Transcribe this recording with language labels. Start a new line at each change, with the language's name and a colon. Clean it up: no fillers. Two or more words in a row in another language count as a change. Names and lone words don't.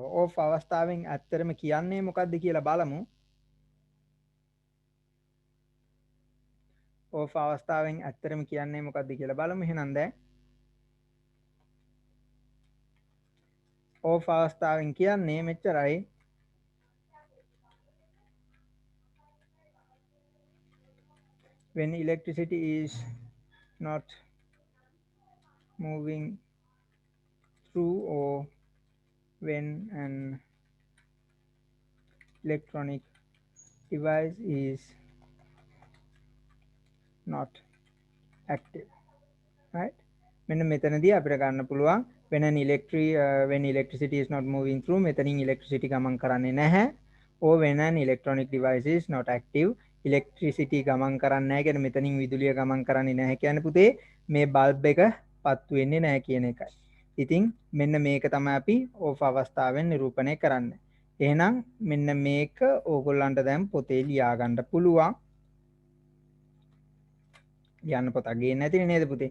Sinhala: ඕෆ් අවස්ථාවෙන් ඇත්තරම කියන්නේ මොකද්ද කියලා බලමු. ඕෆ් අවස්ථාවෙන් ඇත්තරම කියන්නේ මොකද්ද කියලා බලමු. එහෙනම් දැන් ඕෆ් අවස්ථාවෙන් කියන්නේ මෙච්චරයි.
English: when electricity is not moving through or when an electronic device is not active. right?
Sinhala: මෙන්න මෙතනදී අපිට ගන්න පුළුවන්
English: when electricity is not moving through
Sinhala: මෙතනින් electricity ගමන් කරන්නේ නැහැ.
English: or when an electronic device is not active
Sinhala: electricity ගමන් කරන්නේ නැහැ කියන්නේ මෙතනින් විදුලිය ගමන් කරන්නේ නැහැ කියන්නේ පුතේ මේ බල්බ් එක පත්තු වෙන්නේ නැහැ කියන එකයි. ඉතින් මෙන්න මේක තමයි අපි ඕෆ් අවස්ථාවෙන් නිරූපණය කරන්නේ. එහෙනම් මෙන්න මේක ඕගොල්ලන්ට දැන් පොතේ ලියා ගන්න පුළුවන්. ලියන්න පොතක් ගේන්න නැතිනේ නේද පුතේ?